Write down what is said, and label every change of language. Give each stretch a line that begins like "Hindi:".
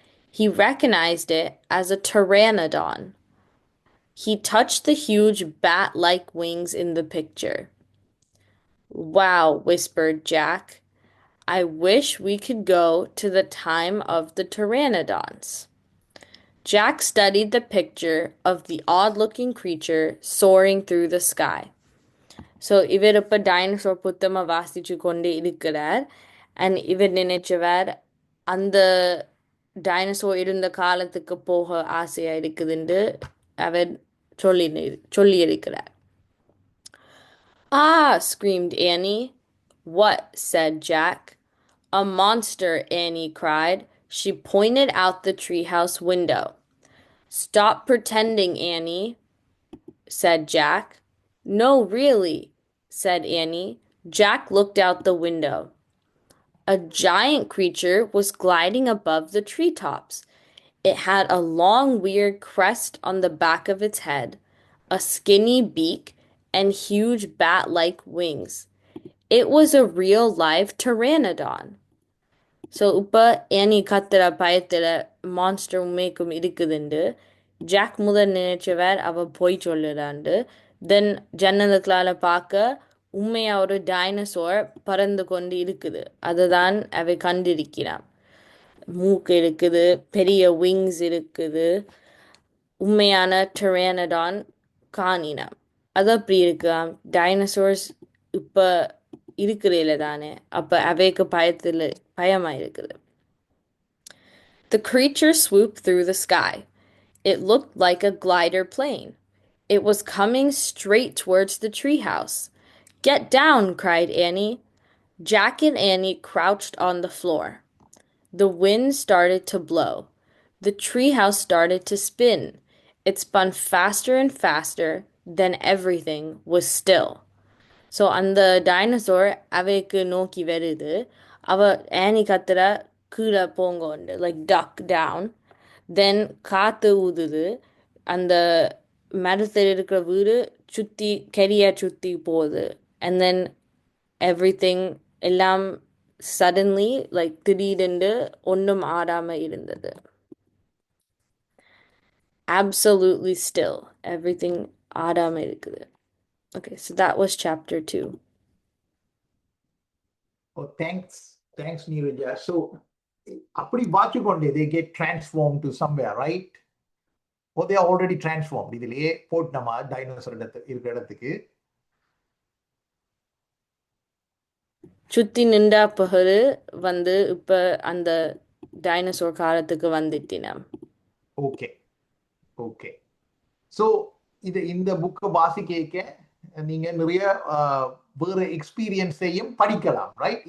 English: He recognized it as a pteranodon. He touched the huge bat-like wings in the picture. Wow, whispered Jack. I wish we could go to the time of the pteranodons. Jack studied the picture of the odd-looking creature soaring through the sky.
Tamil: So இவர் இப்ப dinosaur புத்தமா வாசிச்சு கொண்டே இருக்கிறார். And இவர் நினைச்சவர் அந்த dinosaur இருந்த காலத்துக்கு போக ஆசையா இருக்குதுன்னு அவர் சொல்லியிருக்கிறார்.
English: Ah, screamed Annie. What? Said Jack. A monster, Annie cried. She pointed out the treehouse window. Stop pretending, Annie, said Jack. No, really, said Annie. Jack looked out the window. A giant creature was gliding above the treetops. It had a long, weird crest on the back of its head, a skinny beak, and huge bat-like wings. It was a real live pteranodon.
Tamil: So இப்ப any கத்துற பயத்துல monster உண்மைக்கும் இருக்குதுண்டு jack முதல் நினைச்சவர் அவ பொய் சொல்லுறாண்டு தென் ஜன்னலுக்குள்ளால பார்க்க உண்மையா ஒரு டைனோசர் பறந்து கொண்டு இருக்குது அதுதான் அவை கண்டிருக்கிறான் மூக்கு இருக்குது பெரிய விங்ஸ் இருக்குது உண்மையான டெரானடான் காணினான் அது அப்படி இருக்காம் டைனோசர்ஸ் இப்ப இருக்கிறதில்ல தானே அப்ப அவைக்கு பயமா இருக்குது.
English: The creature swooped through the sky. It looked like a glider plane. It was coming straight towards the treehouse. Get down, cried Annie. Jack and Annie crouched on the floor. The wind started to blow. The treehouse started to spin. It spun faster and faster, then everything was still.
Tamil: So அந்த dinosaur அவைக்கு நோக்கி வருது அவ ஆனி கத்துற கீழே போங்கோண்டு like
English: duck down
Tamil: தென் காற்று ஊதுது அந்த மரத்தில் இருக்கிற வீடு சுற்றி கெரியா சுற்றி போகுது அண்ட் தென்
English: everything
Tamil: எல்லாம்
English: suddenly
Tamil: லைக் திடீரென்று ஒன்றும் ஆடாமல் இருந்தது.
English: Absolutely still. Everything
Tamil: ஆடாமல் இருக்குது.
English: Okay, so that was chapter 2. Oh, thanks, Neeraja. So,
Tamil: அப்படி வாட்சிக்கொண்டே
English: they get transformed to somewhere, right? Or they are already transformed.
Tamil: இதிலேயே போட்டமா டைனோசர் இருக்கிற இடத்துக்கு சுத்தி நின்றா பிறகு வந்து இப்ப அந்த டைனோசர் காலத்துக்கு வந்துட்டினாம். ஓகே ஓகே ஸோ இந்த புக்கை வாசிக்க நீங்க நிறைய வேற எக்ஸ்பீரியன்ஸையும் படிக்கலாம், ரைட்?